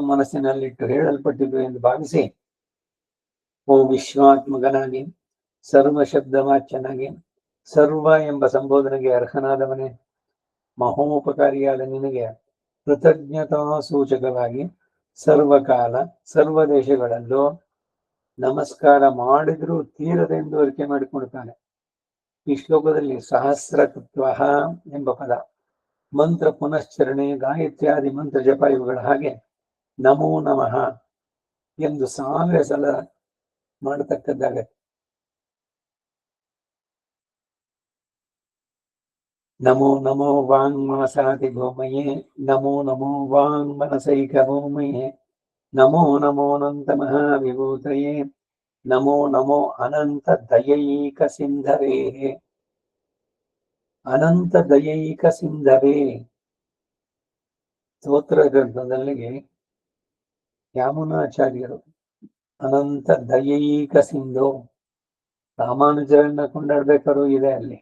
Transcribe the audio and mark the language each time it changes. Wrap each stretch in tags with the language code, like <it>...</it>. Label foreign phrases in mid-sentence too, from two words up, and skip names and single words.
<kn>ಮನಸ್ಸಿನಲ್ಲಿಟ್ಟು ಹೇಳಲ್ಪಟ್ಟಿದ್ದು ಎಂದು ಭಾವಿಸಿ, ಓ ವಿಶ್ವಾತ್ಮಕನಾಗಿ ಸರ್ವ ಶಬ್ದವಾಚ್ಯನಾಗಿ ಸರ್ವ ಎಂಬ ಸಂಬೋಧನೆಗೆ ಅರ್ಹನಾದವನೇ, ಮಹೋಪಕಾರಿಯಾದ ನಿನಗೆ ಕೃತಜ್ಞತಾ ಸೂಚಕವಾಗಿ ಸರ್ವಕಾಲ ಸರ್ವ ದೇಶಗಳಲ್ಲೂ ನಮಸ್ಕಾರ ಮಾಡಿದ್ರೂ ತೀರದೆಂದು ಅರಿಕೆ ಮಾಡಿಕೊಳ್ತಾನೆ. ಈ ಶ್ಲೋಕದಲ್ಲಿ ಸಹಸ್ರಕೃತ್ವ ಎಂಬ ಪದ, ಮಂತ್ರ ಪುನಶ್ಚರಣೆ, ಗಾಯತ್ರ್ಯಾದಿ ಮಂತ್ರ ಜಪ ಇವುಗಳ ಹಾಗೆ</kn> <sa>ನಮೋ ನಮಃ</sa> <kn>ಎಂದು 1000 ಸಲ ಮಾಡತಕ್ಕದ್ದಾಗತ್ತೆ.</kn> <sa>ನಮೋ ನಮೋ ವಾಂಗ್ ಮನಸಾತಿ ಭೂಮಯೇ, ನಮೋ ನಮೋ ವಾಂಗ್ ಮನಸೈಕ ಭೂಮಯೇ, ನಮೋ ನಮೋ ಅನಂತ ಮಹಾವಿಭೂತಯೇ, ನಮೋ ನಮೋ ಅನಂತ ದಯೈಕ ಸಿಂಧವೇ. ಅನಂತ ದಯೈಕ ಸಿಂಧವೇ</sa> <kn>ಸ್ತೋತ್ರ ಗ್ರಂಥದಲ್ಲಿ ಯಾಮುನಾಚಾರ್ಯರು</kn> <sa>ಅನಂತ ದಯೈಕ ಸಿಂಧು</sa> <kn>ರಾಮಾನುಜರನ್ನ ಕೊಂಡಾಡ್ಬೇಕಾದ್ರೂ ಇದೆ ಅಲ್ಲಿ.</kn>